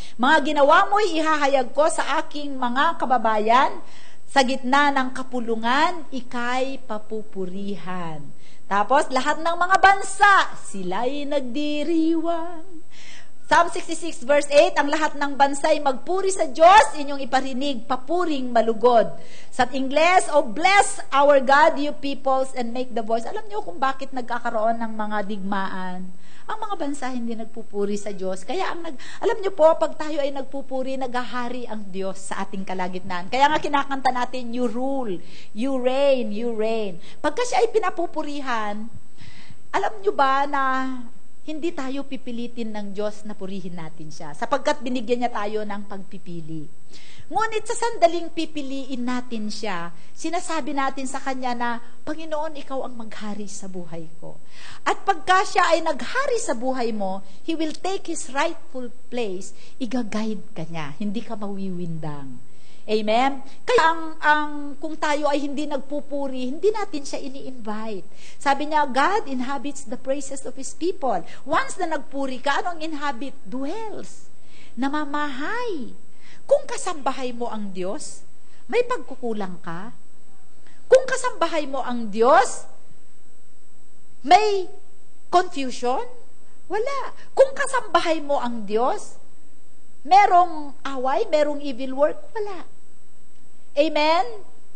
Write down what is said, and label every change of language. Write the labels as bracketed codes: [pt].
[tl] Mga ginawa mo'y ihahayag ko sa aking mga kababayan, sa gitna ng kapulungan, ika'y papupurihan. Tapos, lahat ng mga bansa, sila'y nagdiriwang. Psalm 66 verse 8, ang lahat ng bansa'y magpuri sa Diyos, inyong iparinig, papuring malugod. Sa Ingles, [en] oh bless our God, you peoples, and make the voice. [tl] Alam niyo kung bakit nagkakaroon ng mga digmaan? Ang mga bansa hindi nagpupuri sa Diyos. Kaya alam niyo po, pag tayo ay nagpupuri, naghahari ang Diyos sa ating kalagitnaan. Kaya nga kinakanta natin, [en] you rule, you reign, you reign. [tl] Pagka siya ay pinapupurihan, alam niyo ba na hindi tayo pipilitin ng Diyos na purihin natin siya, sapagkat binigyan niya tayo ng pagpipili. Ngunit sa sandaling pipiliin natin siya, sinasabi natin sa Kanya na, Panginoon, Ikaw ang maghari sa buhay ko. At pagka siya ay naghari sa buhay mo, [en] He will take His rightful place, [tl] igaguide ka niya, hindi ka mawiwindang. Amen? Kaya kung tayo ay hindi nagpupuri, hindi natin siya ini-invite. Sabi niya, [en] God inhabits the praises of His people. [tl] Once na nagpuri ka, anong inhabit? Dwells. Namamahay. Kung kasambahay mo ang Diyos, may pagkukulang ka. Kung kasambahay mo ang Diyos, may confusion? Wala. Kung kasambahay mo ang Diyos, merong away, merong evil work? Wala. Amen?